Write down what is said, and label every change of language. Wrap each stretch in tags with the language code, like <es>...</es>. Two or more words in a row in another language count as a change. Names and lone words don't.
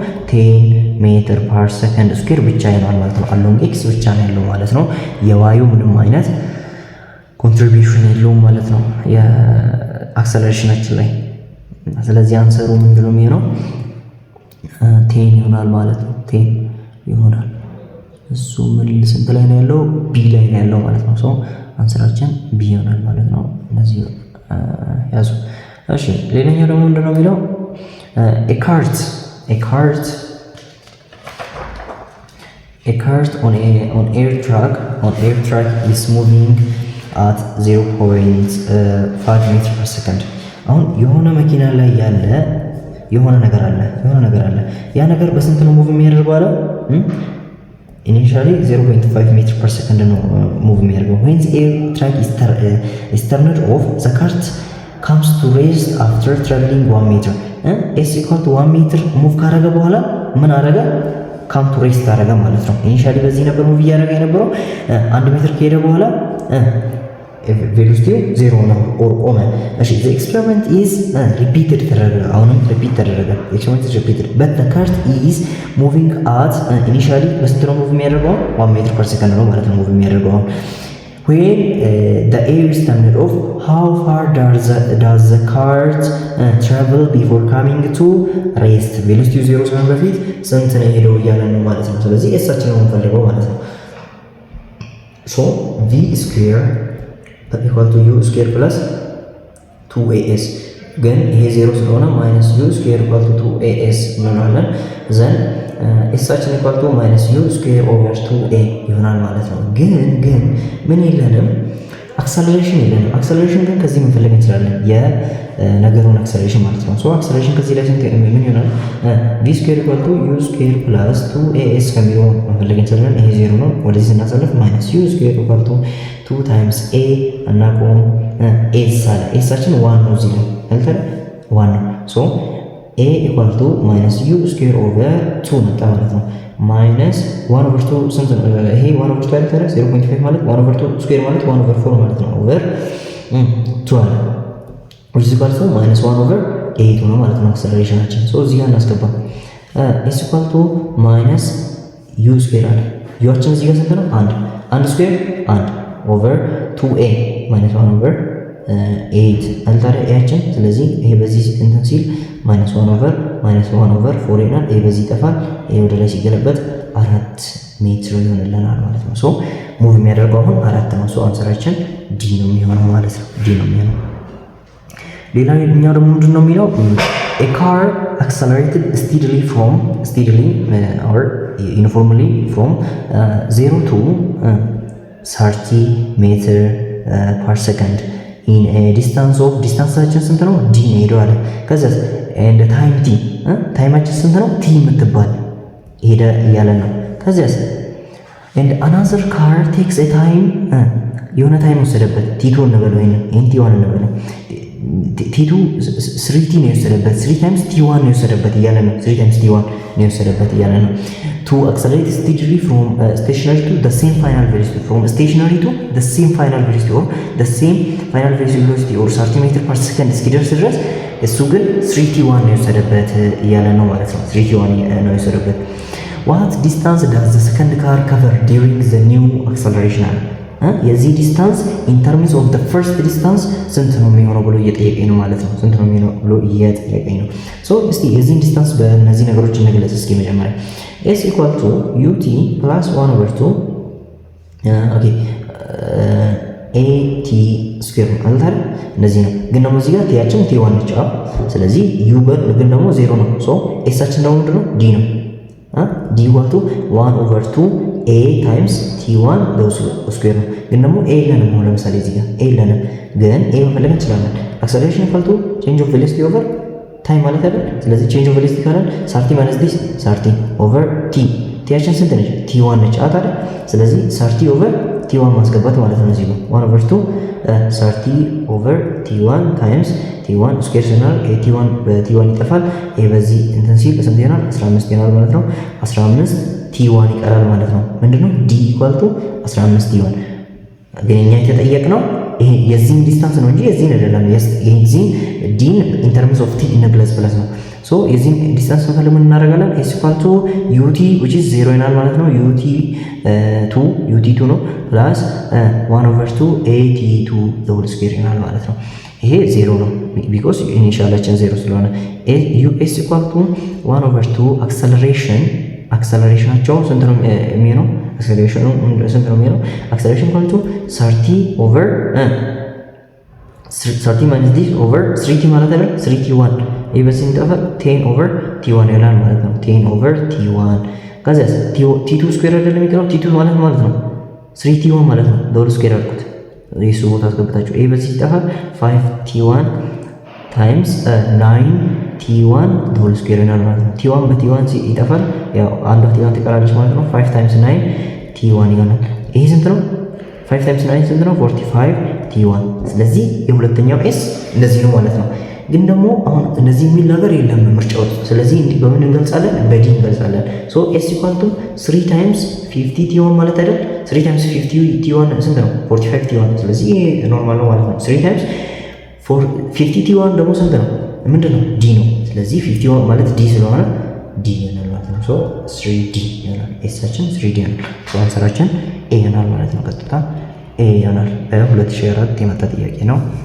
<am>10</am> <en>meter per second square</en> <am>ብቻ ይሆናል ማለት ነው።</am> <en>along x</en> <am>ብቻ ነው ያለው ማለት ነው። የዋዩ ምንም አይነት ኮንትሪቢዩሽን የለውም ማለት ነው የአክሰለሬሽናችን ላይ። ስለዚህ አንሰሩ ምንድነው የሚሆነው? 10 ይሆናል ማለት ነው። 10 ይሆናል። እሱ ምን ስንት ላይ ነው ያለው? ቢ ላይ ነው ያለው ማለት ነው። ሶ አንሰራችን ቢ ይሆናል ማለት ነው። እነዚህ ያዙ። እሺ ሌላኛው ደግሞ ምንድነው የሚለው</am> <en>a cart on air track is moving at 0.5 meter per second።</en> <am>አሁን የሆነ መኪና ላይ ያለ የሆነ ነገር አለ ያ ነገር በስንት ነው ሙቭ የሚያደርገው አለ</am> <en>initially 0.5 meter per second</en> <am>ነው ሙቭ የሚያደርገው።</am> <en>when the air track is turned off the cart comes to rest after traveling 1 meter s equal to 1 meter</en> <am>ሙቭ ካረገ በኋላ ምን አረገ?</am> <en>came to rest</en> <am>አረገ ማለት ነው። ኢኒሺያሊ በዚህ ነበር ሙቭ እያደረገ የነበረው 1 ሜትር ከሄደ በኋላ ቬሎሲቲው 0 ነው ኦር ቆመ። እሺ</am> <en>the experiment is repeated</en> <am>ተደረገ። አሁንም ሪፒት ተደረገ።</am> <en>experiment is repeated but the cart is moving at initially</en> <am>በስንት ነው ሙቭ የሚያደርገው?</am> <en>1 meter per second</en> <am>ነው ማለት ነው ሙቭ የሚያደርገው።</am> <en>when the air is turned off how far does the cart travel before coming to rest?</en> <am>ቬሎሲቲው 0 ሲሆን በፊት ስንት ነው ሄደው እያለ ነው ማለት ነው። ስለዚህ ኤሳችን ነው የምንፈልገው ማለት ነው።</am> <en>so v square equal to u square plus 2as</en> <am>ግን ይሄ 0 ስለሆነ</am> <en>minus u square equal to 2as</en> <am>እንላለን። then ኤሳችን</am> <en>equal to minus u square over 2a</en> <am>ይሆናል ማለት ነው። ግን ምን የለንም? አክሰለሬሽን የለንም። አክሰለሬሽን ግን ከዚህ መፈለግ እንችላለን፣ የነገሩን አክሰለሬሽን ማለት ነው። ሶ አክሰለሬሽን ከዚህ ላይ ስንት ምን ይሆናል?</am> <en>v square equal to u square plus 2as</en> <am>ከሚለው መፈለግ እንችላለን። ይሄ 0 ነው። ወደዚህ ስናሳልፍ</am> <en>minus u square equal to 2 times a</en> <am>እና ቆም s አለ። ኤሳችን 1 ነው እዚህ ላይ እንትን 1 ነው። ሶ</am> <en>a equal to minus u square over 2</en> <am>መጣ ማለት ነው።</am> <en>minus 1 over 2</en> <am>ስንት ነው? ይሄ</am> <en>1 over 2</en> <am>አይደል? 0.5 ማለት</am> <en>1 over 2 square</en> <am>ማለት</am> <en>1 over 4</en> <am>ማለት ነው።</am> <en>over 2</en> <am>አለ</am> <en>which is equal to minus 1 over 8</en> <am>ነው ማለት ነው አክሰለሬሽናችን። ሶ እዚህ ጋር እናስገባ</am> <en>is equal to minus u square</en> <am>አለ። ዩአችን እዚህ ጋር ስንት ነው?</am> <en>1 square 1 over 2a minus 1 over 8</en> <am>አልታረ ኤያችን። ስለዚህ ይሄ በዚህ እንትን ሲል</am> <en>minus 1 over 4</en> <am>ይሆናል። ይሄ በዚህ ይጠፋል። ይሄ ወደ ላይ ሲገለበጥ 4 ሜትር ይሆንልናል ማለት ነው። ሶ ሙቭ የሚያደርገው አሁን 4 ነው። ሶ አንሰራችን ዲ ነው የሚሆነው ማለት ነው። ዲ ነው የሚሆነው። ሌላኛው ደግሞ ምንድን ነው የሚለው</am> <en>a car accelerated steadily or uniformly from 0 to 30 meter per second in a distance of</en> <am>ዲስታንሳችን ስንት ነው? ዲ ነው ሄዶ አለ። ከዛ</am> <en>and time t</en> <am>ታይማችን ስንት ነው? ቲ የምትባል ሄደ እያለ ነው። ከዛስ</am> <en>and another car takes a time</en> <am>የሆነ ታይም ወሰደበት ቲቱ እንበለው ይሄን ቲ1 እንበለው ቲቱ 3t ነው የወሰደበት</am> <en>3 times t1</en> <am>ነው የወሰደበት እያለ ነው 3</am> <en>times t1</en> <am>ነው የወሰደበት እያለ ነው</am> <en>to accelerate steadily from stationary to the same final velocity from stationary to the same final velocity or the same final velocity or centimeter per second</en> <am>እስኪደርስ ድረስ እሱ ግን 3t1 ነው የወሰደበት እያለ ነው ማለት ነው 3t1 ነው የወሰደበት</am> <en>what distance does the second car cover during the new acceleration</en> <am>አለ የዚህ ዲስታንስ</am> <en>in terms of the first distance</en> <am>ስንት ነው የሚሆነው ብሎ እየጠየቀኝ ነው ማለት ነው ስንት ነው የሚሆነው ብሎ እየጠየቀኝ ነው ሶ እስቲ የዚህን ዲስታንስ በእነዚህ ነገሮች እንግለጽ እስኪ መጀመሪያ</am> <en>s equal to ut plus 1 over 2</en> <am>ኦኬ</am> <en>at square</en> <am>ማለት አይደል እንደዚህ ነው ግን ደግሞ እዚህ ጋር ቲያችን t1 ነች ስለዚህ u ግን ደግሞ 0 ነው ሶ s አችን ደግሞ ምንድነው d ነው</am> <en>d equal to 1 over 2 a times t1 square</en> <am>ነው ግን ደግሞ a ለንም ነው ለምሳሌ እዚህ ጋር a ለንም ግን a መፈለግ እንችላለን</am> <en>acceleration equal to change of velocity over time</en> <am>ማለት አይደል ስለዚህ</am> <en>change of velocity</en> <am>ካለን 30 minus</am> <en>this 30 over t</en> <am>ቲያችን ስንት ነች t1 ነች አይደል ስለዚህ</am> <en>30 over t1</en> <am>ማስገባት ማለት ነው እዚህ ጋር</am> <en>1 over 2 30 over t1 times t1 square</en> <am>ስናል t1 በt1 ይጠፋል ይሄ በዚህ እንትን ሲል ስንት ይሆናል 15 ይሆናል ማለት ነው 15 t1 ይቀራል ማለት ነው ምንድነው</am> <en>d equal to 15 t1</en> <am>ግን እኛ የተጠየቅነው ይሄ የዚህን ዲስታንስ ነው እንጂ የዚህን አይደለም የዚህን</am> <en>d in terms of t</en> <am>እንግለጽ ብለስ ነው ሶ የዚህን ዲስታንስ እንፈልግ ምን እናደርጋለን</am> <en>s equal to ut which is 0</en> <am>ይሆናል ማለት ነው ut2 ነው</am> <en>plus 1 over 2 at2 the whole square</en> <am>ይሆናል ማለት ነው ይሄ 0 ነው because ኢኒሺያላችን 0 ስለሆነ</am> <en>s equal to 1 over 2</en> <am>አክሰለሬሽናቸው ስንት ነው የሚሆነው አክሰለሬሽኑ ስንት ነው የሚሆነው</am> <en>acceleration equal to 30 over 30 minus this over 3t</en> <am>ማለት አይደል 3t1 ይሄ በዚህ እንጠፋል</am> <en>10 over t1</en> <am>ይሆናል ማለት ነው</am> <en>10 over t1</en> <am>ከዛ</am> <en>t2 square</en> <am>አይደለም የሚቀረው t2 ማለት ነው 3t1 ማለት ነው</am> <en>whole square</en> <am>አድርጉት የሱ ቦታ አስገብታችሁ ይሄ በዚህ ይጠፋል</am> <en>5t1 times 9t1 whole square</en> <am>ይሆናል ማለት ነው t1 በt1 ይጠፋል ያው አንዷ t1 ትቀራለች ማለት ነው 5</am> <en>times 9 t1</en> <am>ይሆናል ይሄ ስንት ነው</am> <en>5 times 9</en> <am>ስንት ነው 45 t1 ስለዚህ የሁለተኛው s እንደዚህ ነው ማለት ነው ግን ደግሞ አሁን እንደዚህ የሚል ነገር የለም ምርጫው ስለዚህ እንዲህ በምን እንገልጻለን በዲ እንገልጻለን ሶ</am> <en>s equal to 3 times 50 t1</en> <am>ማለት አይደል</am> <en>3 times 50 t1</en> <am>ስንት ነው 45 t1 ስለዚህ ኖርማል ነው ማለት ነው</am> <en>3 times 50 t1</en> <am>ደግሞ ስንት ነው ምንድነው d ነው ስለዚህ 51 ማለት d ስለሆነ d ይሆናል ማለት ነው ሶ 3d ይሆናል s-አችን 3d ነው ሶ አንሰራችን a ይሆናል ማለት ነው ቀጥታ a ይሆናል በ2004 የመጣ ጥያቄ ነው</am>